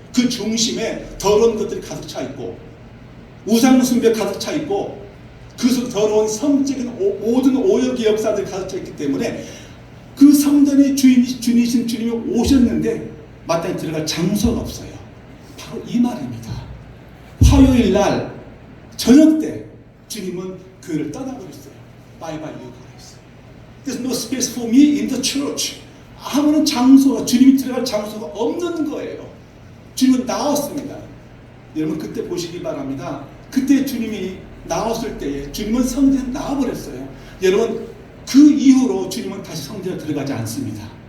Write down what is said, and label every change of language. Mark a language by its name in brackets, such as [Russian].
[Korean] 그 중심에 더러운 것들이 가득 차 있고 우상 숭배 가득 차 있고 그 더러운 성적인 모든 오역의 역사들이 가득 차 있기 때문에 그 성전의 주인이신 주님이 오셨는데 마땅히 들어갈 장소가 없어요. 바로 이 말입니다. 화요일 날 저녁 때 주님은 교회를 떠나버렸어요. [English] Bye bye, you guys. There's no space for me in the church. [Korean] 아무런 장소가, 주님이 들어갈 장소가 없는 거예요. 주님은 나왔습니다. 여러분 그때 보시기 바랍니다. 그때 주님이 나왔을 때에 주님은 성전에 나와버렸어요. 여러분 그 이후로 주님은 다시 성전에 들어가지 않습니다.